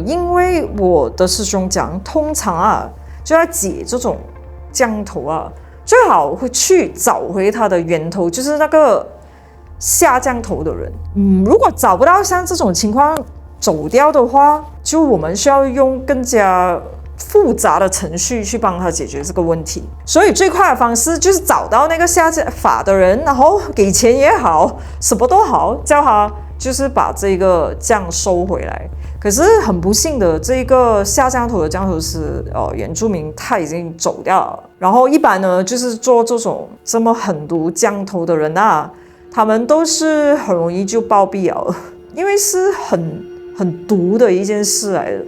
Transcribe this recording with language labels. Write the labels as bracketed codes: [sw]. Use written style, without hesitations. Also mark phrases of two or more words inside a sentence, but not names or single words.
[zh] 因為我的師兄講，通常啊就要解這種降頭啊，最好會去找回他的源頭，就是那個下降頭的人。如果找不到像這種情況走掉的話，就我們需要用更加複雜的程序去幫他解決這個問題。所以最快的方式就是找到那個下法的人，然後給錢也好，什麼都好，叫他就是把這個降收回來。可是很不幸的，這個下降頭的降頭師原住民他已經走掉了。然後一般呢，就是做這種這麼狠毒降頭的人啊，他們都是很容易就暴斃了，因為是很毒的一件事來的。